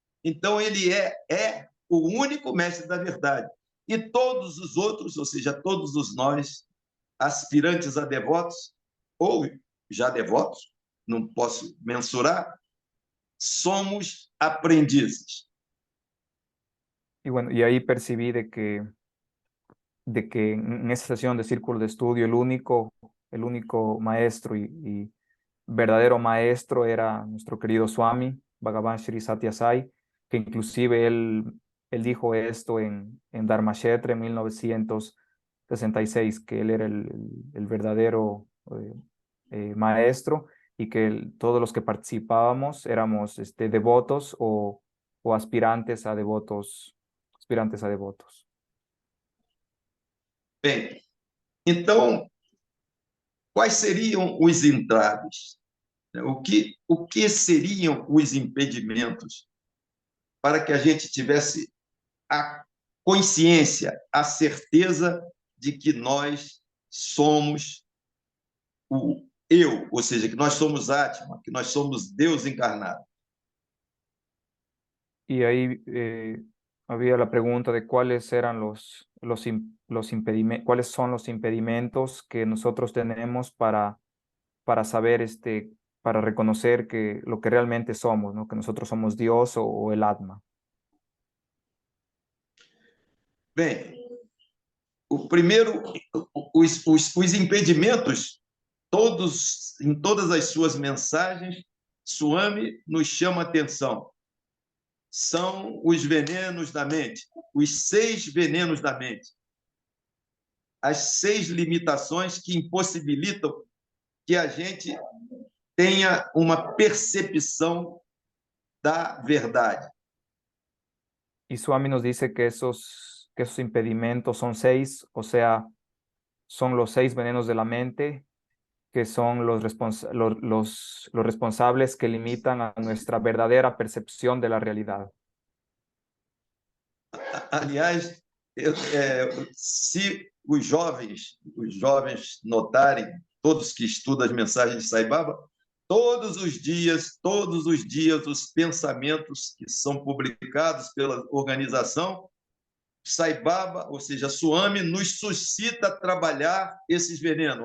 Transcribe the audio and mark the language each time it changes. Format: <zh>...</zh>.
<pt>Então, ele é o único mestre da verdade. E todos os outros, ou seja, todos os nós, aspirantes a devotos, ou já devotos, não posso mensurar, somos aprendizes.</pt> <es>Y bueno, y ahí percibí de que en esa sesión de círculo de estudio el único maestro y verdadero maestro era nuestro querido Swami, Bhagavan Sri Satya Sai, que inclusive él dijo esto en Dharmakshetra en 1966, que él era el verdadero maestro y que todos los que participábamos éramos devotos o aspirantes a devotos, aspirantes a devotos.</es> <pt>Bem, então, quais seriam os entraves? O que seriam os impedimentos para que a gente tivesse a consciência, a certeza de que nós somos o eu, ou seja, que nós somos Atma, que nós somos Deus encarnado?</pt> <es>Y ahí había la pregunta de cuáles eran cuáles son los impedimentos que nosotros tenemos para saber, para reconocer que lo que realmente somos, ¿no? Que nosotros somos Dios o el Atma.</es> <pt>Bem, o primeiro, os impedimentos, todos, em todas as suas mensagens, Swami nos chama atenção. São os venenos da mente, os 6 venenos da mente, as 6 limitações que impossibilitam que a gente tenha uma percepção da verdade.</pt> <es>Y Swami nos dice que esos impedimentos son 6, o sea, son los 6 venenos de la mente, que son los responsables que limitan a nuestra verdadera percepción de la realidad.</es> <pt>Aliás, se os jovens notarem, todos que estudam as mensagens de Sai Baba, todos os dias, os pensamentos que são publicados pela organização, Sai Baba, ou seja, Swami, nos suscita a trabalhar esses venenos.</pt>